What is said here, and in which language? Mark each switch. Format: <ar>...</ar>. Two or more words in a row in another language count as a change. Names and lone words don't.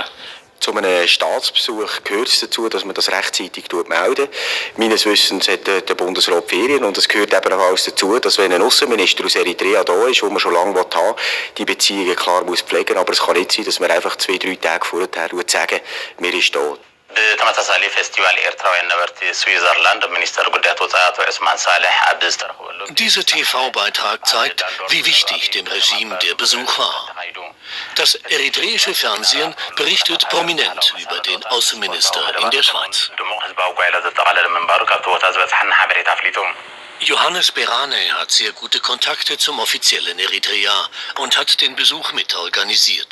<de>Zu einem Staatsbesuch gehört es dazu, dass man das rechtzeitig meldet. Meines Wissens hat der Bundesrat Ferien und es gehört eben auch alles dazu, dass wenn ein Außenminister aus Eritrea da ist, wo man schon lange haben will, die Beziehungen klar muss pflegen. Aber es kann nicht sein, dass man einfach 2-3 Tage vorher sagen, mir ist da.</de> <ti>ብተመሳሳሊ ፌስቲቫል ኤርትራውያን ነበርቲ ስዊዘርላንድ ሚኒስተር ጉዳያት ወፃኢ አቶ ዑስማን ሳሌሕ ኣብ ዝተረኸበሉ</ti> <de>Dieser TV-Beitrag zeigt, wie wichtig dem Regime der Besuch war. Das eritreische Fernsehen berichtet prominent über den Außenminister in der Schweiz. Johannes Berane hat sehr gute Kontakte zum offiziellen Eritrea und hat den Besuch mit organisiert.</de>